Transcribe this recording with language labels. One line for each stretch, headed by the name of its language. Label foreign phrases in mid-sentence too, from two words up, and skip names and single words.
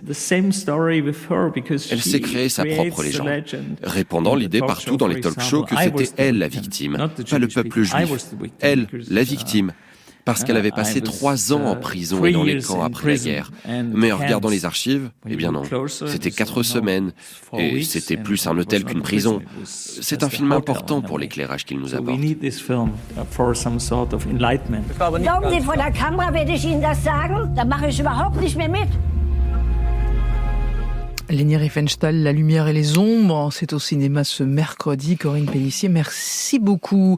French: Elle s'est créée sa propre légende, répandant l'idée partout dans les talk-shows que c'était elle la victime, pas le peuple juif. Elle, la victime. Parce qu'elle avait passé 3 ans en prison et dans les camps après la guerre. Mais en regardant les archives, eh bien non, c'était 4 semaines, et c'était plus un hôtel qu'une prison. C'est un film important pour l'éclairage qu'il nous apporte.
German: Glauben Sie, vor der Kamera werde ich Ihnen das sagen? Da mache ich überhaupt nicht mehr mit.
French: Leni Riefenstahl, La lumière et les ombres, c'est au cinéma ce mercredi. Corinne Pélissier, merci beaucoup.